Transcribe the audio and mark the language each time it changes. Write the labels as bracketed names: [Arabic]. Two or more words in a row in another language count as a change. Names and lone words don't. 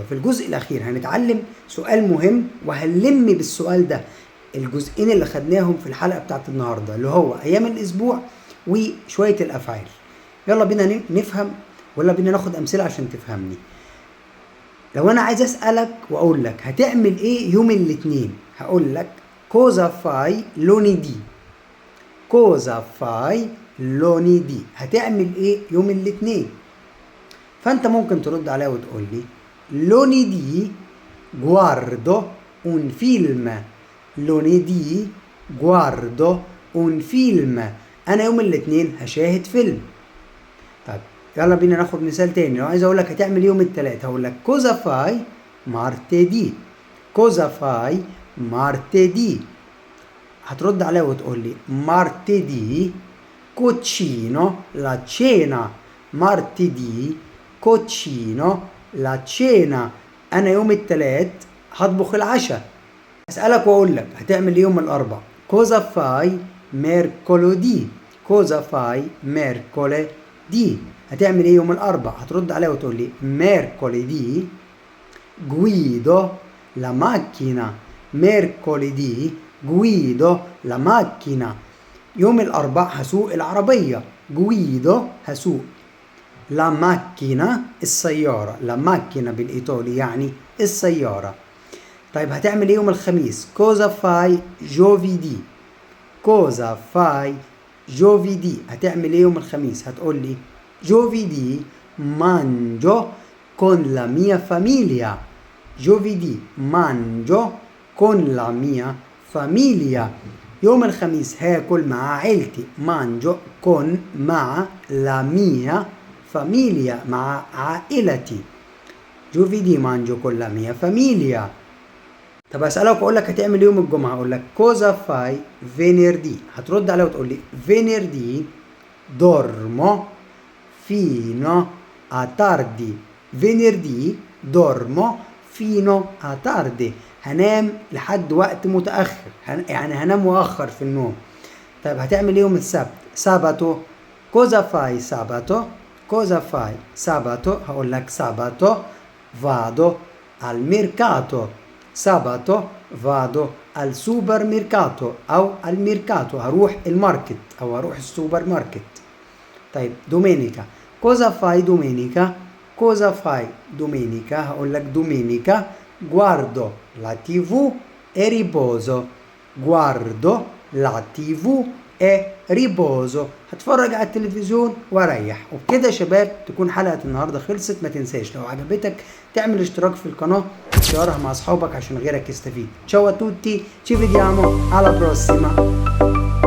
[Arabic] في الجزء الأخير هنتعلم سؤال مهم وهنلم بالسؤال ده الجزئين اللي خدناهم في الحلقة بتاعت النهاردة اللي هو أيام الأسبوع وشوية الأفعال. يلا بينا نفهم، ولا بينا ناخد أمثلة عشان تفهمني. لو أنا عايز أسألك وأقول لك هتعمل إيه يوم الاثنين هقول لك [Italian] cosa fai lunedì، cosa fai lunedì [Arabic] هتعمل ايه يوم الاثنين. فانت ممكن ترد عليا وتقول لي [Italian] lunedì guardo un film، lunedì guardo un film [Arabic] انا يوم الاثنين هشاهد فيلم. طيب يلا بينا ناخد مثال تاني. لو عايز اقول لك هتعمل يوم التلات هقول لك [Italian] cosa fai martedì. cosa fai martedì. [Arabic] هترد عليا وتقول لي [Italian] martedì cucino la cena. martedì cucino la cena. [Arabic] انا يوم التلات هطبخ العشاء. اسالك واقول لك هتعمل يوم الاربع [Italian] cosa fai mercoledì. cosa fai mercoledì. [Arabic] هتعمل ايه يوم الاربع؟ هترد عليا وتقول لي [Italian] mercoledì guido la macchina. mercoledì guido la macchina. [Arabic] يوم الاربع هسوق العربية. [Italian] guido هسوق la macchina السيارة. la macchina [Arabic] بالايطالي يعني السيارة. طيب هتعمل ايه يوم الخميس؟ [Italian] cosa fai giovedì. cosa fai giovedì. [Arabic] هتعمل ايه يوم الخميس؟ هتقول لي [Italian] giovedì mangio con la mia famiglia. giovedì mangio con la mia famiglia. [Arabic] يوم الخميس هاكل مع عيلتي. [Italian] mangio con مع la mia famiglia [Arabic] مع عائلتي. [Italian] giovedì mangio con la mia famiglia. [Arabic] طب اسالك واقول لك هتعمل يوم الجمعه اقول لك [Italian] cosa fai venerdì. [Arabic] هترد عليا وتقول لي [Italian] venerdì dormo fino a tardi. venerdì dormo fino a tardi. [Arabic] هنام لحد وقت متاخر. يعني هنام واخر في النوم. طيب هتعمل يوم السبت [Italian] sabato. cosa fai sabato. cosa fai sabato. [Arabic] هقول لك [Italian] sabato vado al mercato. sabato vado al supermercato أو al mercato. [Arabic] هروح الماركت أو هروح السوبر ماركت. [Italian] طيب domenica cosa fai domenica. cosa fai domenica. [Arabic] هقول لك [Italian] domenica guardo la TV e riposo. guardo la TV e riposo. [Arabic] هتفرج على التلفزيون واريح. وبكده يا شباب تكون حلقة النهاردة خلصت. ما تنساش لو عجبتك تعمل اشتراك في القناة وتشاركها مع اصحابك عشان غيرك يستفيد. [Italian] ciao a tutti, ci vediamo alla prossima.